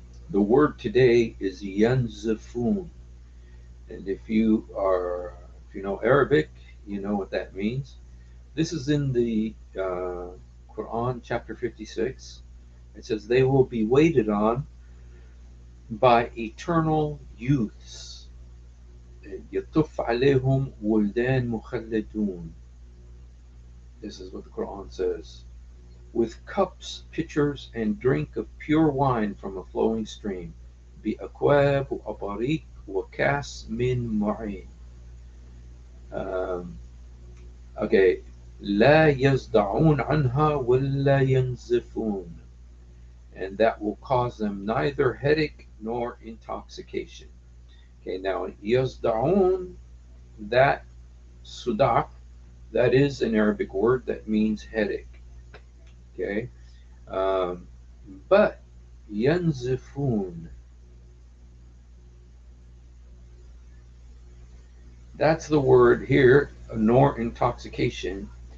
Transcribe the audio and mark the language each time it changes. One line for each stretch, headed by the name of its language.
English: The word today is Yanzafoon, and if you know Arabic, you know what that means. This is in the Quran, chapter 56. It says, "They will be waited on by eternal youths.
Arabic: يطوف عليهم ولدان مخلدون."
English: This is what the Quran says. With cups, pitchers, and drink of pure wine from a flowing stream.
Arabic: بأكواب وأباريق وكأس من معين.
English: Um, okay.
Arabic: لا يصدعون عنها ولا ينزفون.
English: And that will cause them neither headache nor intoxication. Okay, now يصدعون, that sudak, that is an Arabic word that means headache. Okay, um, but yanzifun, that's the word here, nor intoxication.